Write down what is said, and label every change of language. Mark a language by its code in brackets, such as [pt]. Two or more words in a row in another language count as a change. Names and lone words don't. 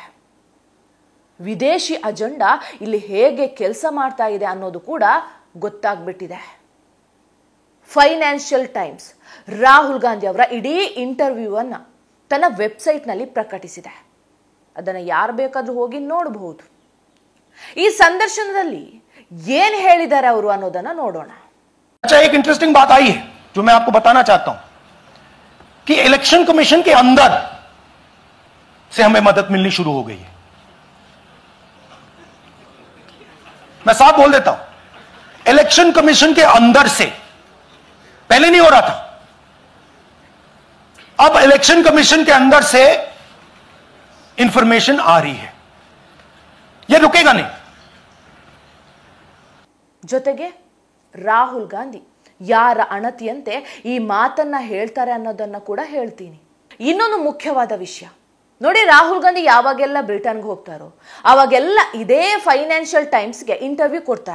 [kn] ವಿದೇಶಿ ಅಜೆಂಡಾ ಇಲ್ಲಿ ಹೇಗೆ ಕೆಲಸ ಮಾಡ್ತಾ ಇದೆ ಅನ್ನೋದು ಕೂಡ ಗೊತ್ತಾಗ್ಬಿಟ್ಟಿದೆ. ಫೈನಾನ್ಷಿಯಲ್ ಟೈಮ್ಸ್ ರಾಹುಲ್ ಗಾಂಧಿ ಅವರ ಇಡೀ ಇಂಟರ್ವ್ಯೂ ಅನ್ನ ತನ್ನ ವೆಬ್ಸೈಟ್ನಲ್ಲಿ ಪ್ರಕಟಿಸಿದೆ. ಅದನ್ನು ಯಾರು ಬೇಕಾದ್ರೂ ಹೋಗಿ ನೋಡಬಹುದು. ಈ ಸಂದರ್ಶನದಲ್ಲಿ ಏನ್ ಹೇಳಿದ್ದಾರೆ ಅವರು ಅನ್ನೋದನ್ನ ನೋಡೋಣ. [hi] अच्छा, एक इंटरेस्टिंग बात आई है जो मैं आपको बताना चाहता हूं कि इलेक्शन कमीशन के अंदर से हमें मदद मिलनी शुरू हो गई है. मैं साफ बोल देता हूं, इलेक्शन कमीशन के अंदर से, पहले नहीं हो रहा था, अब इलेक्शन कमीशन के अंदर से इंफॉर्मेशन आ रही है. यह रुकेगा नहीं. [kn] ಜೊತೆಗೆ ರಾಹುಲ್ ಗಾಂಧಿ ಯಾರ ಅಣತಿಯಂತೆ ಈ ಮಾತನ್ನ ಹೇಳ್ತಾರೆ ಅನ್ನೋದನ್ನ ಕೂಡ ಹೇಳ್ತೀನಿ. ಇನ್ನೊಂದು ಮುಖ್ಯವಾದ ವಿಷಯ ನೋಡಿ, ರಾಹುಲ್ ಗಾಂಧಿ ಯಾವಾಗೆಲ್ಲ ಬ್ರಿಟನ್ಗೆ ಹೋಗ್ತಾರೋ ಅವಾಗೆಲ್ಲ ಇದೇ ಫೈನಾನ್ಷಿಯಲ್ ಟೈಮ್ಸ್ಗೆ ಇಂಟರ್ವ್ಯೂ ಕೊಡ್ತಾರೆ.